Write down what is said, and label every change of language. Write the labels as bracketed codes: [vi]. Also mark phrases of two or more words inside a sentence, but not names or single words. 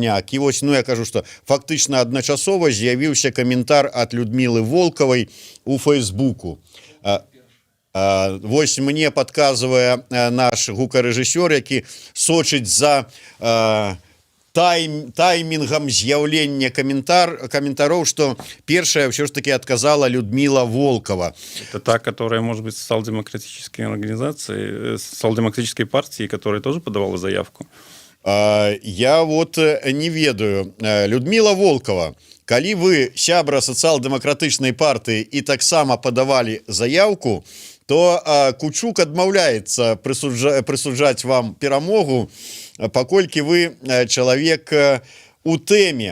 [be] І вось, я кажу, што фактычна адначасова з'явіўся каментар ад Людмілы Волкавай у Фейсбуку. Вось мне падказвае наш гукарэжысёр, які сочыць за таймингом з'яўлення каментароў, што першая ўсё ж таки адказала Людмила Волкова. [ru] Это та, которая, может быть, социал-демократической организации, социал-демократической партии, которая тоже подавала заявку? [be] Я вот не ведаю. Людмила Волкова, калі вы сябра сацыял-дэмакратычнай партыі і таксама падавалі заявку, то Кучук адмаўляецца прысуджаць вам перамогу, паколькі вы чалавек у тэме.